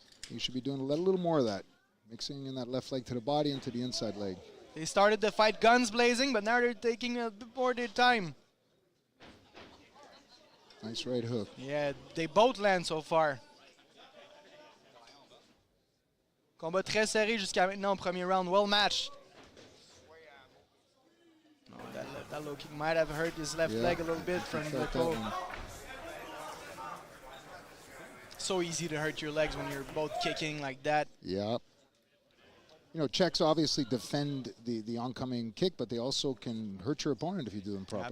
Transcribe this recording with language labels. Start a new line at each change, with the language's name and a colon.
English: You should be doing a little more of that. Mixing in that left leg to the body and to the inside leg. They started the fight guns blazing, but now they're taking a bit more of their time. Nice right hook. Yeah, they both land so far.
French: Combat très serré jusqu'à maintenant au premier round.
English: Well matched. Oh, that low kick might have hurt his left leg a little bit from Bleko. So easy to hurt your legs when you're both kicking like that. Yeah. You know, Czechs obviously defend the oncoming kick, but they also can hurt your opponent if you do them properly.